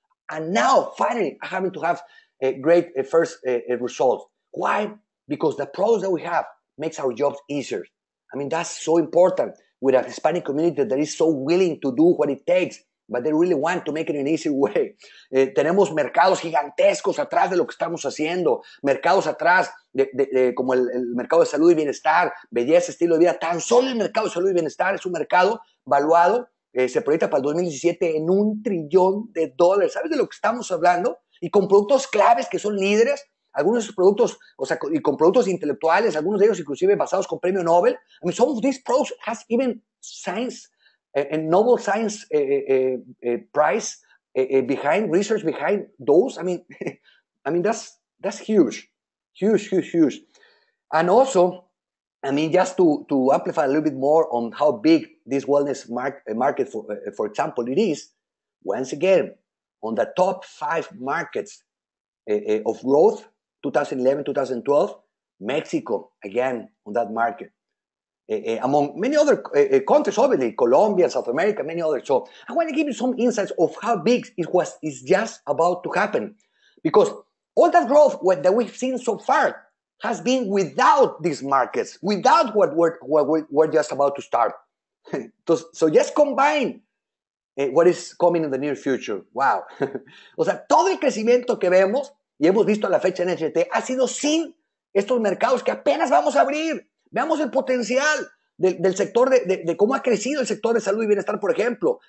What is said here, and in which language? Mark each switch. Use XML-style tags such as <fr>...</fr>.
<en>And now, finally, I'm having to have great first results. Why? Because the products that we have makes our jobs easier. I mean, that's so important with a Hispanic community that is so willing to do what it takes, but they really want to make it an easy way.</en> <es>Tenemos mercados gigantescos atrás de lo que estamos haciendo, mercados atrás como el mercado de salud y bienestar, belleza, estilo de vida. Tan solo el mercado de salud y bienestar es un mercado valuado, se proyecta para el 2017 en $1 trillón. ¿Sabes de lo que estamos hablando? Y con productos claves que son líderes, algunos de esos productos, o sea, y con productos intelectuales, algunos de ellos inclusive basados con premio Nobel.</es> <en>I mean, some of these products has even science and Nobel Science Prize behind, research behind those. I mean, that's huge. Huge. And also, I mean, just to amplify a little bit more on how big this wellness market, for example, it is, once again, on the top 5 markets of growth, 2011, 2012, Mexico, again, on that market. Among many other countries, obviously, Colombia, South America, many others. So I want to give you some insights of how big is just about to happen. Because all that growth that we've seen so far has been without these markets, without what we're just about to start. So just combine what is coming in the near future. Wow.</en> <es>O sea, todo el crecimiento que vemos y hemos visto a la fecha en NHT ha sido sin estos mercados que apenas vamos a abrir. Veamos el potencial del sector, de cómo ha crecido el sector de salud y bienestar, por ejemplo.</es>